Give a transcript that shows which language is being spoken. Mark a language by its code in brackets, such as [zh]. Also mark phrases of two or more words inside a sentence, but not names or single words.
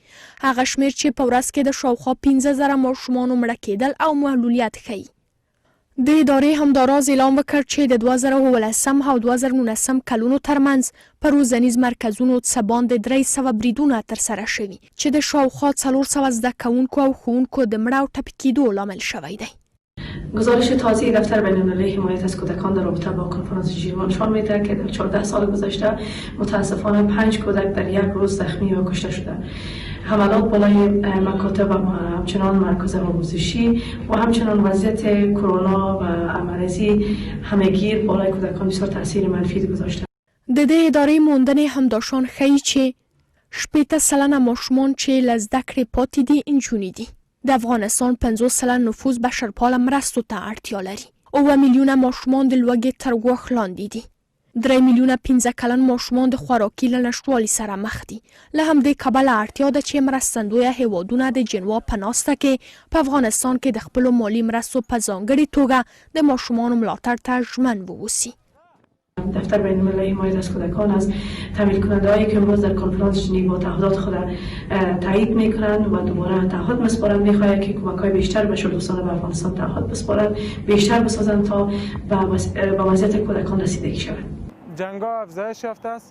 [ps] هغه شمیر چې په ورځ کې د شاوخوا 15,000 ماشومانو مړه کېدل او معلولیت ښیي. د ادارې همداراز اعلان وکړ چې د 2018 او 2019 کلونو ترمنځ په روزنیز مرکزونو څه باندې 300 بریدونه ترسره شوي چې د شاوخوا 400 زده کوونکو او ښوونکو د مړه او ټپي کېدو لامل شوی دی. [fa] گزارش تازه دفتر بین‌المللی حمایت از کودکان در رابطه با کنفرانس ژنو نشان می‌دهد که در 14 سال گذشته متاسفانه 5 کودک در یک روز زخمی و کشته شده. حملات بالای مکاتب و همچنان مرکز آموزشی و همچنان وضعیت کرونا و مرضی همه‌گیر بالای کودکان بسیار تاثیر منفی گذاشته. [ps] د دې ادارې موندنې همداشان ښیي چې 80% ماشومان چې له زده کړې پاتې دي نجونې دي. د افغانستان 50% نفوس بشرپاله مرستو ته اړتیا لري. 9 میلیونه ماشومان د لوږې تر ګواښ لاندې دي. 3 میلیونه 15 کلن ماشومان د خوراکي له نشتوالي سره مخ دي. له همدې کبله اړتیا ده چې مرستندویه هیوادونه د جنوا په ناسته کې په افغانستان کې د خپلو مالي مرستو په ځانګړې توګه د ماشومانو ملاتړ ته ژمن واوسي. [fa] دفتر بین‌المللی حمایت از کودکان از تمویل کننده هایی که امروز در کنفرانس ژنو تعهدات خود تایید میکنند و دوباره تعهد میسپارند میخواهند که کمک های بیشتر به شهردوستان به افغانستان تعهد بسپارند، بیشتر بسازند تا به وضعیت کودکان رسیدگی شود. جنگ ها افزایش یافته است.